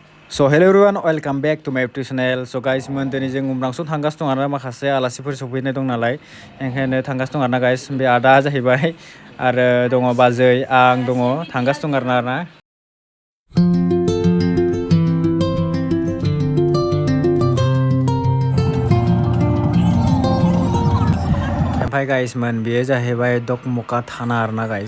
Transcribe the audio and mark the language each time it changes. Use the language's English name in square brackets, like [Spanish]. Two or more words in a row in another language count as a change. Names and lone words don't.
[English] So hello everyone, welcome back to my YouTube channel. So guys, [Bodo] दिनै जों उमरांसु थांगासिनो दं आरो माखासे आलासिफोर सफैनाय दं नालाय ओंखायनो थांगासिनो दं आरोना गाइस। बे आदा जाहैबाय आरो दङ बाजै आं दङ थांगासिनो दं आरोना ओमफ्राय गाइस बेयो जाहैबाय दकमका थाना आरोना गाइस।